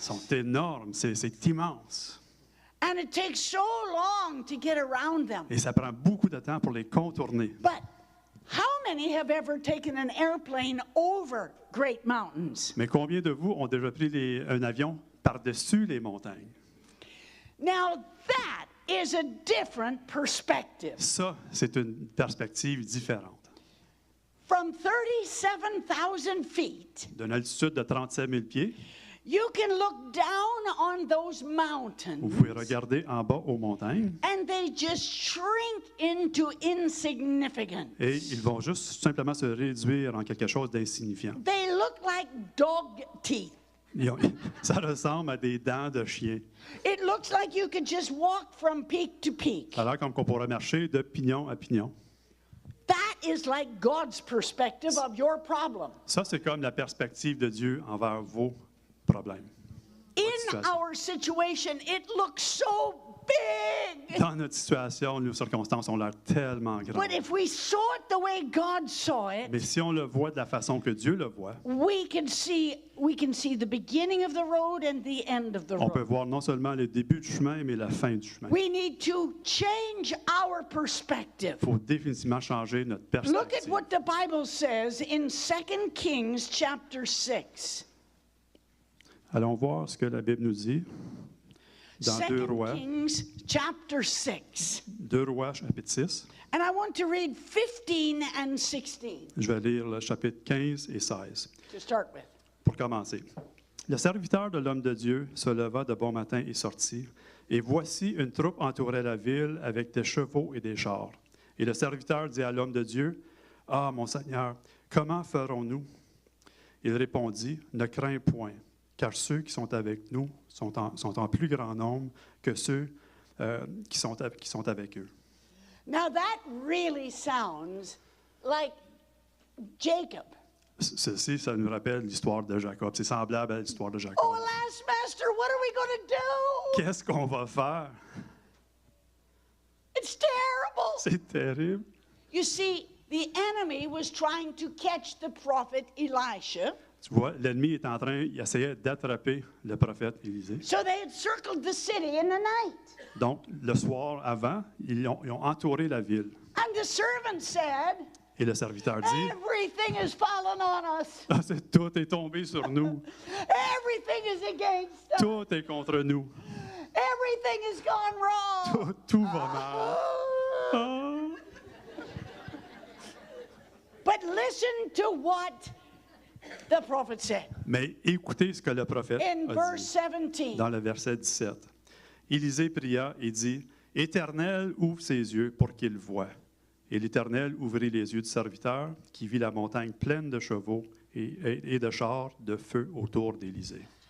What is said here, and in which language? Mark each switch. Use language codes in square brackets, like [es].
[fr] sont énormes, c'est immense. [en] And it takes so long to get around them. [fr] Et ça prend beaucoup de temps pour les contourner. [en] But how many have ever taken an airplane over great mountains? [fr] Mais combien de vous ont déjà pris un avion par-dessus les montagnes? [en] Now that is a different perspective. [fr] Ça, c'est une perspective différente. [en] From 37,000 feet, [fr] D'une altitude de 37 000 pieds, [en] You can look down on those [fr] Vous [en] mountains [fr] pouvez regarder en bas aux montagnes [en] and they just shrink into insignificance. [fr] et ils vont juste simplement se réduire en quelque chose d'insignifiant. [en] They look like dog teeth. [fr] Ça ressemble à des dents de chien. [en] It looks like you could just walk from peak to peak. [fr] Alors comme qu'on pourrait marcher de pignon à pignon. [en] That is like God's perspective of your problem. [fr] Ça, c'est comme la perspective de Dieu envers vos problèmes. [en] In our situation, it looks so big. [fr] Dans notre situation, nos circonstances ont l'air tellement [en] But [fr] grandes. [en] if we saw it the way God saw it, [fr] Mais si on le voit de la façon que Dieu le voit, [en] we can see the beginning of the road and the end of the [fr] on peut [en] road. [fr] voir non seulement le début du chemin, mais la fin du chemin. [en] We need to change our perspective. [fr] Il faut définitivement changer notre [en] Look at [fr] perspective. [en] what the Bible says in 2 Kings chapter 6. [fr] Allons voir ce que la Bible nous dit dans [en] 2 Kings chapter 6. [fr] 2 Rois, chapitre 6. [en] And I want to read 15 and 16 [fr] Je vais lire le chapitre 15 et 16. [en] to start with. [fr] Pour commencer. Le serviteur de l'homme de Dieu se leva de bon matin et sortit. Et voici, une troupe entourait la ville avec des chevaux et des chars. Et le serviteur dit à l'homme de Dieu, « Ah, mon Seigneur, comment ferons-nous? » Il répondit, « Ne crains point, car ceux qui sont avec nous sont en plus grand nombre que ceux qui sont avec eux. » [en] Now that really sounds like Jacob. [fr] Ceci, ça nous rappelle l'histoire de Jacob. C'est semblable à l'histoire de Jacob. [en] Oh, alas, Master, what are we going to do? [fr] Qu'est-ce qu'on va faire? [en] It's terrible. [fr] C'est terrible. [en] You see, the enemy was trying to catch the prophet Elisha, [fr] Tu vois, l'ennemi est en train, il essayait d'attraper le prophète Élisée. [en] so they had circled the city in the night. [fr] Donc, le soir avant, ils ont entouré la ville. [en] And the servant said, [fr] Et le serviteur dit, [en] everything has fallen on us. [fr] ah, tout est tombé sur nous. [en] Everything is against us. [fr] Tout est contre nous. [en] Everything has gone wrong. [fr] Tout va mal. Ah. [en] But listen to what the prophet said [fr] Mais écoutez ce que le prophète [en] in a verse [fr] dit [en] 17. [fr] dans le verset 17. Élisée pria et dit, « Éternel, ouvre ses yeux pour qu'il voie. » Et l'Éternel ouvrit les yeux du serviteur, qui vit la montagne pleine de chevaux et de chars de feu autour d'Élisée.